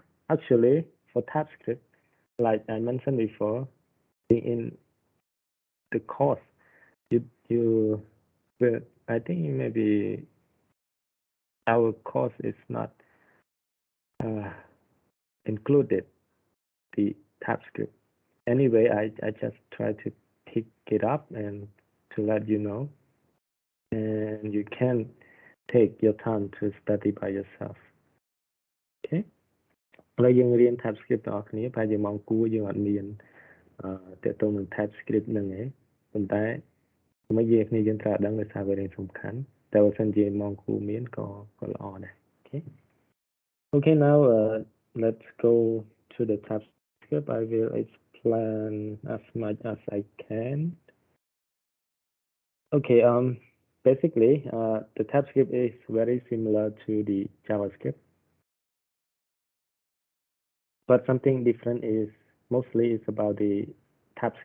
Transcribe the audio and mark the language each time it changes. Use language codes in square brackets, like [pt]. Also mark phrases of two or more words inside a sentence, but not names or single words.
[en] Actually, for TypeScript, like I mentioned before, in the course, you will, I think maybe our course is not included the TypeScript. Anyway, I just try to pick it up and to let you know, and you can take your time to study by yourself. [km] Okay. ឥឡូវយើងរៀន TypeScript ទាំងអស់គ្នាប្រហែលជាម៉ោងគួរយើងអត់មានតើតើនឹង TypeScript ហ្នឹងឯងប៉ុន្តែមកនិយាយគ្នាយើងត្រូវដឹងដោយសារវារឿងសំខាន់តែបើសិនជាម៉ោងគួរមានក៏ល្អដែរ [en] Okay, now let's go to the TypeScript. I will explain as much as I can. Okay, basically the TypeScript is very similar to the JavaScript, but something different is mostly it's about the types.